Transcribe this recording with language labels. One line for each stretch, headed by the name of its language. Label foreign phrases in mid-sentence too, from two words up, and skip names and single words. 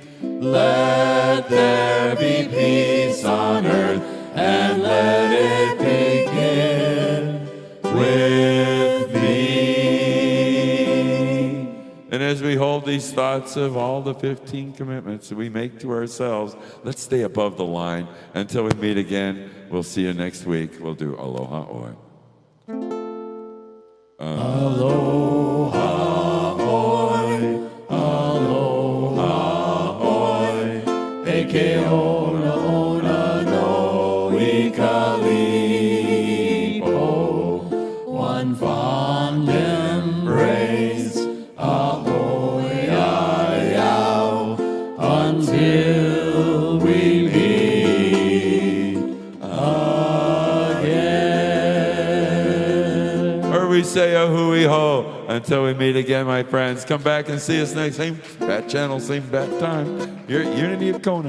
English: Let there be peace on earth, and let it begin with me. And as we hold these thoughts of all the 15 commitments that we make to ourselves, let's stay above the line until we meet again. We'll see you next week. We'll do Aloha Oi.
Hawaiian: Aloha oi, aloha oi, eke ona ona no ikalipo,
English: one fond embrace,
Hawaiian: ahoy ayao,
English: until we meet again. Or we say
Hawaiian: a hui ho
English: until we meet again, my friends. Come back and see us next. Same bat channel, same bat time. You're at Unity of Kona.